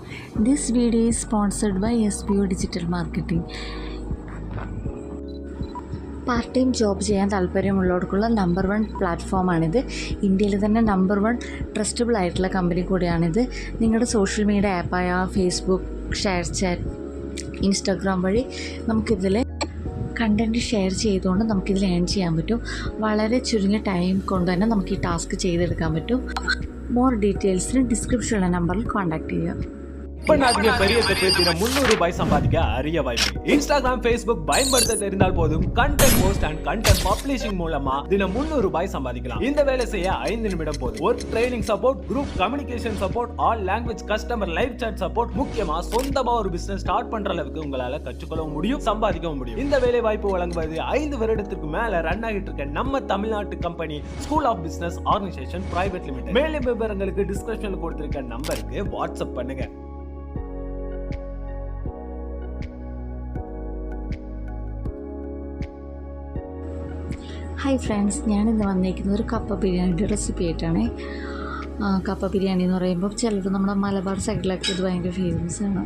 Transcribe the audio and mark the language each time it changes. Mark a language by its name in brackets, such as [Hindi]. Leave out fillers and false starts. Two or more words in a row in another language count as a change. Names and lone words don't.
[English] This video is sponsored by SBO Digital Marketing. part time job [Malayalam] ചെയ്യാൻ താല്പര്യമുള്ളവർക്കുള്ള നമ്പർ 1 പ്ലാറ്റ്ഫോമാണിത്. ഇന്ത്യയിൽ തന്നെ [English] number 1 trustable [Malayalam] ആയിട്ടുള്ള കമ്പനി കൂടിയാണിത്. നിങ്ങളുടെ [English] social media [Malayalam] ആപ്പായ ഫേസ്ബുക്ക്, ഷെയർ ചാറ്റ്, ഇൻസ്റ്റാഗ്രാം വഴി നമുക്കിതിൽ കണ്ടൻറ്റ് ഷെയർ ചെയ്തുകൊണ്ട് നമുക്കിതിൽ ഏൺ ചെയ്യാൻ പറ്റും. വളരെ ചുരുങ്ങിയ ടൈം കൊണ്ട് തന്നെ നമുക്ക് ഈ ടാസ്ക് ചെയ്തെടുക്കാൻ പറ്റും. മോർ ഡീറ്റെയിൽസിന് ഡിസ്ക്രിപ്ഷനിലുള്ള നമ്പറിൽ കോൺടാക്ട് ചെയ്യുക. [Tamil] பெரிய தினம் ₹300 சம்பாதிக்க அரிய வாய்ப்பு. இன்ஸ்டாகிராம், ஃபேஸ்புக் பயன்படுத்த தெரிந்தால் போதும் [English] content post and content publishing [Tamil] மூலமா தினம் ₹300 சம்பாதிக்கலாம். இந்த வேலை செய்ய 5 நிமிடம் போதும். [English] Work training support, group communication support, all language customer live chat support, [Tamil] முக்கியமா சொந்தமா ஒரு பிசினஸ் ஸ்டார்ட் பண்ற அளவுக்கு உங்களால கற்றுக்கொள்ளவும் முடியும், சம்பாதிக்கவும் முடியும். இந்த வேலை வாய்ப்பு வழங்குவது 5 வருடத்திற்கு மேல ரன் ஆகிட்டு இருக்க நம்ம தமிழ்நாட்டு கம்பெனி ஸ்கூல் ஆஃப் பிசினஸ் ஆர்கனைசேஷன் பிரைவேட் லிமிடெட். மேலும் விவரங்களுக்கு டிஸ்கிரிப்ஷன்ல கொடுத்திருக்க நம்பருக்கு வாட்ஸ்அப் பண்ணுங்க. [English] Hi friends, [Malayalam] ഞാനിന്ന് വന്നിരിക്കുന്നത് ഒരു കപ്പ ബിരിയാണിയുടെ റെസിപ്പി ആയിട്ടാണ്. കപ്പ ബിരിയാണി എന്ന് പറയുമ്പോൾ ചിലർ നമ്മുടെ മലബാർ സൈഡിലൊക്കെ ഇത് ഭയങ്കര ഫേമസാണ്.